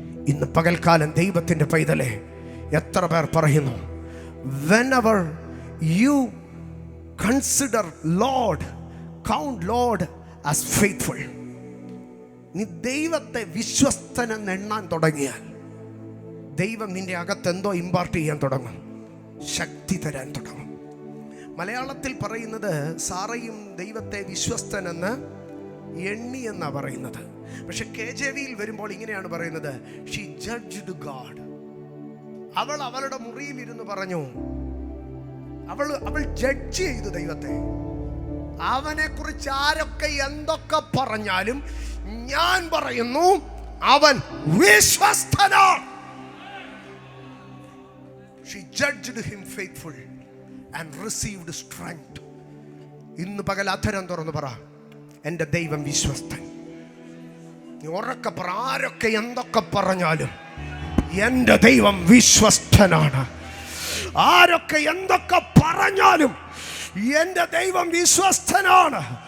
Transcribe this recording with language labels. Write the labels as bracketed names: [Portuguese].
[Malayalam] ഇന്ന് പകൽക്കാലം ദൈവത്തിൻ്റെ പൈതലെ, എത്ര പേർ പറയുന്നു, [English] whenever you consider Lord, count Lord as faithful. [Malayalam] നീ ദൈവത്തെ വിശ്വസ്തനെന്ന് എണ്ണാൻ തുടങ്ങിയാൽ ദൈവം നിന്റെ അകത്ത് എന്തോ ഇമ്പാർട്ട് ചെയ്യാൻ തുടങ്ങും, ശക്തി തരാൻ തുടങ്ങും. മലയാളത്തിൽ പറയുന്നത് സാറയും ദൈവത്തെ വിശ്വസ്തനെന്ന് എണ്ണി എന്നാണ് പറയുന്നത്. പക്ഷെ KJVയിൽ വരുമ്പോൾ ഇങ്ങനെയാണ് പറയുന്നത്: [English] She judged God. [Malayalam] അവൾ അവളുടെ മുറിയിൽ ഇരുന്ന് പറഞ്ഞു, അവൾ ജഡ്ജ് ചെയ്തു ദൈവത്തെ. അവനെ കുറിച്ച് ആരൊക്കെ എന്തൊക്കെ പറഞ്ഞാലും ഞാൻ പറയുന്നു, അവൻ വിശ്വസ്തനാണ്. [English] She judged him faithful and received strength. [Malayalam] ഇന്ന് പകൽ അധരം തുറന്ന് പറ, എൻ്റെ ദൈവം വിശ്വസ്തൻ. നീ ഉറക്കെ പറ, ആരൊക്കെ എന്തൊക്കെ പറഞ്ഞാലും എൻ്റെ ദൈവം വിശ്വസ്തനാണ്. ആരൊക്കെ എന്തൊക്കെ പറഞ്ഞാലും എൻ്റെ ദൈവം വിശ്വസ്തനാണ്.